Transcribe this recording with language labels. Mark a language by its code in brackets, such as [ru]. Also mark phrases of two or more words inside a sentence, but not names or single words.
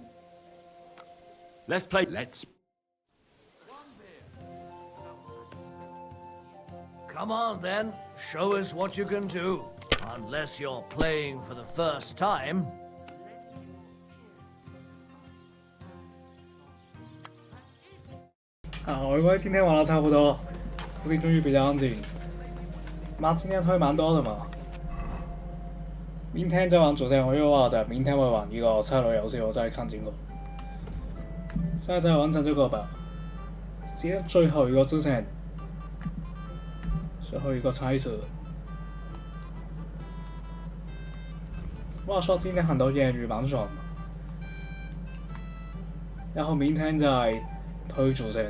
[en] Let's play. Come on then, show us what you can do. Unless you're playing for the first time. [zh] 好，因为今天玩的差不多，附近终于比较安静。妈，今天推蛮多的嘛。明天再玩主线，我又話就明天會玩一個策略遊戲，我再看經過。現在再完成這個吧，今天最後一個支線，最後一個猜測。話說今天很多豔遇蠻爽的，然後明天再推主線。